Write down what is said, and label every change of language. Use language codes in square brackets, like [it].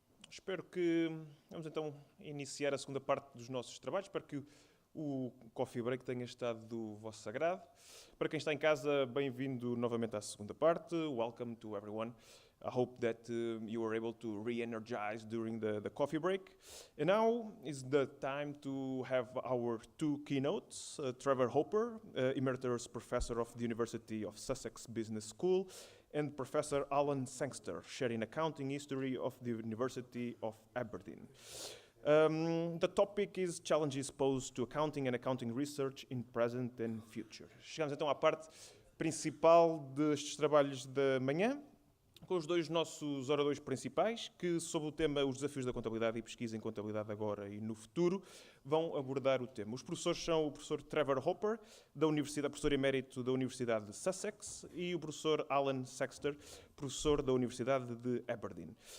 [pt] Espero que... Vamos então iniciar a segunda parte dos nossos trabalhos. Espero que o coffee break tenha estado do vosso agrado. Para quem está em casa, bem-vindo novamente à segunda parte. [en] Welcome to everyone. I hope that you were able to re-energize during the coffee break. And now is the time to have our two keynotes. Trevor Hopper, Emeritus Professor of the University of Sussex Business School, and Professor Alan Sangster, sharing accounting history of the University of Aberdeen. The topic is challenges posed to accounting and accounting research in present and future. [pt] Chegamos então à parte principal destes trabalhos da manhã, com os dois nossos oradores principais, que, sob o tema Os Desafios da Contabilidade e Pesquisa em Contabilidade Agora e no Futuro, vão abordar o tema. Os professores são o professor Trevor Hopper, professor emérito da Universidade de Sussex, e o professor Alan Sangster, professor da Universidade de Aberdeen.